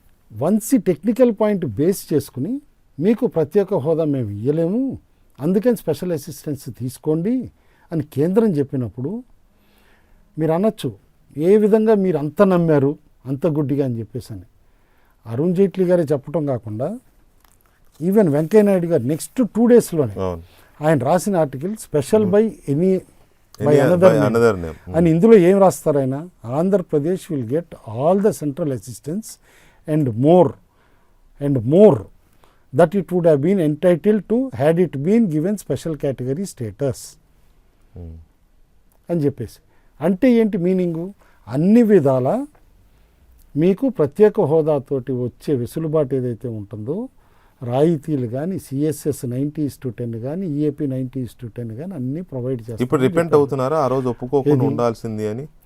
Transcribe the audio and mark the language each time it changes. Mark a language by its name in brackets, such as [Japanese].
[Telugu] Once ఈ technical point base చేసుకుని మీకు ప్రత్యేక హోదా మేము ఇవ్వలేము, అందుకని స్పెషల్ అసిస్టెన్స్ తీసుకోండి అని కేంద్రం చెప్పినప్పుడు మీరు అనొచ్చు, ఏ విధంగా మీరు అంత నమ్మారు, అంత గుడ్డిగా అని చెప్పేసి అని. అరుణ్ జైట్లీ గారే చెప్పడం కాకుండా ఈవెన్ వెంకయ్యనాయుడు గారు నెక్స్ట్ 2 డేస్లోనే ఆయన రాసిన article [English] special by any by another name [Telugu] అని. ఇందులో ఏం రాస్తారు ఆయన? [English] Andhra Pradesh will get all the central assistance and more that it would have been entitled to had it been given special category status [Telugu] అని చెప్పేసి. అంటే ఏంటి మీనింగు? అన్ని విధాల మీకు ప్రత్యేక హోదాతోటి వచ్చే వెసులుబాటు ఏదైతే ఉంటుందో, రాయితీలు కానీ, సిఎస్ఎస్ 90:10 కానీ, ఈఏపీ 90:10 కానీ అన్నీ ప్రొవైడ్ చేస్తారు. ఇప్పుడు రిపెంట్ అవుతున్నారా ఆ రోజు ఒప్పుకోకుండా ఉండాల్సింది అని?